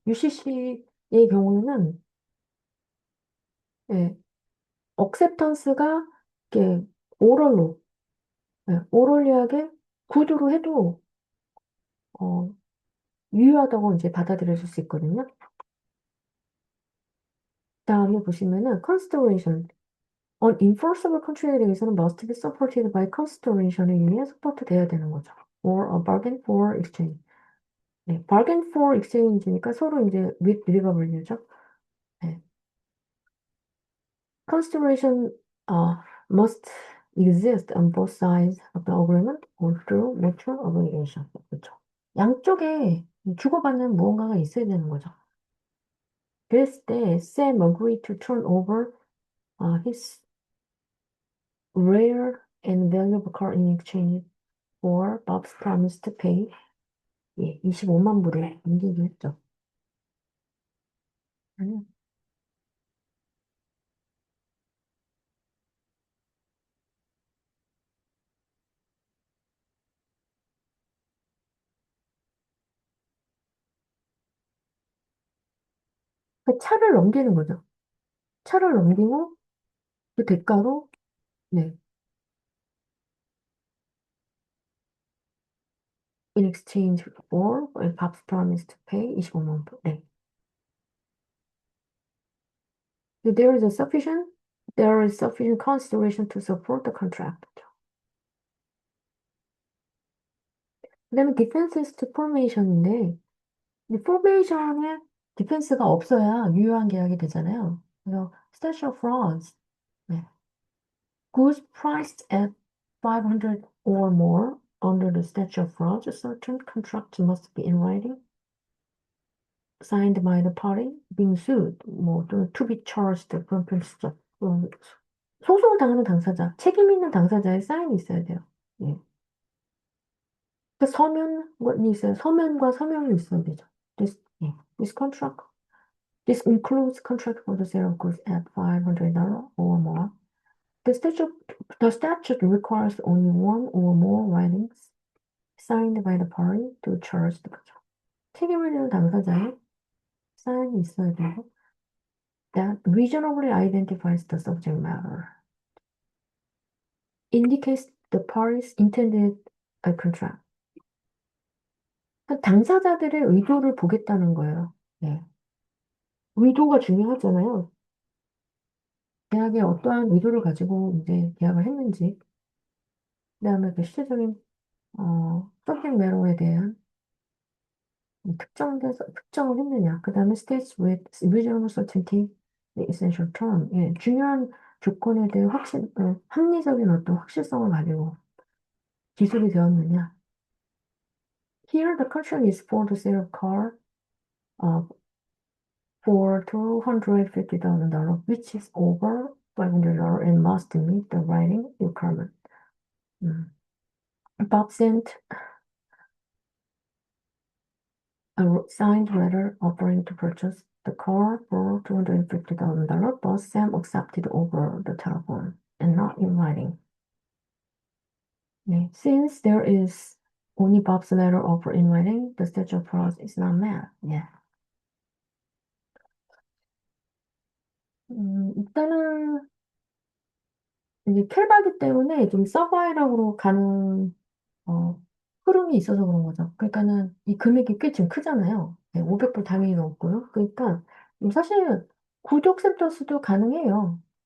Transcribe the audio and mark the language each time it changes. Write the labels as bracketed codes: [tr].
[ko] UCC의 경우에는 예, 억셉턴스가 이게 오럴로, 오럴리하게 구두로 해도 어, 유효하다고 이제 받아들여질 수 있거든요. 다음에 보시면은 consideration. Unenforceable contract에 대해서는 [en] must be supported by [ko] consideration에 의해 서포트돼야 되는 거죠. [en] Or a bargain for exchange. [ko] 네, bargain for exchange니까 서로 이제 [en] with deliverability죠. [ko] 네. [en] Consideration must exist on both sides of the agreement or through mutual obligation. [ko] 그렇죠. 양쪽에 주고받는 무언가가 있어야 되는 거죠. 그랬을 때 [en] Sam agreed to turn over his rare and valuable car in exchange for Bob's promise to pay [ko] 25만 불을 넘기기로 했죠. 음. 그 차를 넘기는 거죠. 차를 넘기고 그 대가로 네, [en] in exchange for Bob's promise to pay [ko] 25만 불. 네. [en] There is a sufficient consideration to support the contract. [ko] 그다음에 defenses to formation인데 이 formation에 디펜스가 없어야 유효한 계약이 되잖아요. [en] 그래서 statute of frauds, 네. goods priced at 500 or more under the statute of frauds, certain contracts must be in writing, signed by the party being sued, [ko] 뭐 또는 [en] to be charged 그런 표현 쓰죠. [ko] 소송을 당하는 당사자, 책임 있는 당사자의 사인이 있어야 돼요. 예. 그 서면이 있어요. 서면과 서명이 있어야 되죠. 예. [en] This contract, this includes contract for the sale of goods at $500 or more. The statute, the statute requires only one or more writings signed by the party to charge the contract. [ko] 책임을 지는 당사자의 사인이 있어야 되고, [en] that reasonably identifies the subject matter, indicates the parties intended a contract. [ko] 당사자들의 의도를 보겠다는 거예요. 네. 의도가 중요하잖아요. 계약에 어떠한 의도를 가지고 이제 계약을 했는지, 그다음에 그 실제적인 서브젝트 매너에 대한 특정을 했느냐, 그다음에 [en] states with reasonable certainty the essential term, [ko] 예, 중요한 조건에 대해 합리적인 어떤 확실성을 가지고 기술이 되었느냐. [en] Here the contract is for the sale of car uh, for $250,000, which is over $500 and must meet the writing requirement. [ko] 음. [en] Bob sent a signed letter offering to purchase the car for $250,000, but Sam accepted over the telephone and not in writing. [ko] 네. [en] Since there is only Bob's letter offer in writing, the statute of frauds is not met. [ko] 예. 일단은 이제 켈바기 때문에 좀 서바이락으로 가는 어, 흐름이 있어서 그런 거죠. 그러니까는 이 금액이 꽤 지금 크잖아요. 네, 500불 당연히 넘고요. 그러니까 사실 구독 센터스도 가능해요.